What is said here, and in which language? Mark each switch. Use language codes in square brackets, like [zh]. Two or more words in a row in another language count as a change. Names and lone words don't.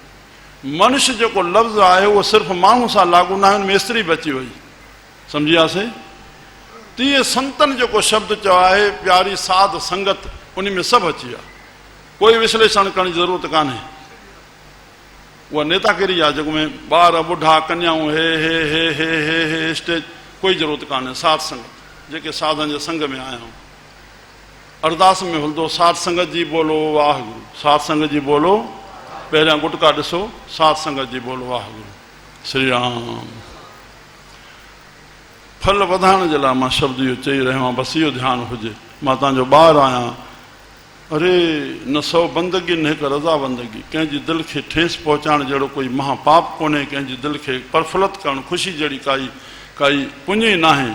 [sd] मनुष्य जेको लफ़्ज़ आहे उहो सिर्फ़ु माण्हू सां लागू न आहे, उन में स्त्री बि अची वई। सम्झियासीं? तीअं संतनि जेको शब्द चयो आहे, प्यारी साध संगत, उन में सभु अची विया। कोई विश्लेषण करण जी ज़रूरत कान्हे। उहा नेतागिरी आहे जेको में ॿार ॿुढा कन्याऊं हे हे हे हे हे हे स्टेज, कोई ज़रूरत कान्हे। साध संगत जेके साधन जे संग में आया आहियूं। अरदास में हलंदो साध संगत जी बोलो वाहगुरु, साध संगत जी बोलो। पहिरियां गुटका ॾिसो, साध संगत जी बोलो वाहगुरु। श्री राम। फल वधाइण जे लाइ मां शब्द इहो चई रहियो आहियां, बसि इहो ध्यानु हुजे। मां तव्हांजो ॿारु आहियां। अरे न 100 बंदगी न 1 रज़ा बंदगी। कंहिंजी दिलि खे ठेस पहुचाइण जहिड़ो कोई महापाप कोन्हे। कंहिंजी दिलि खे प्रफुल्लित करणु, ख़ुशी जहिड़ी काई पुञ ई न आहे।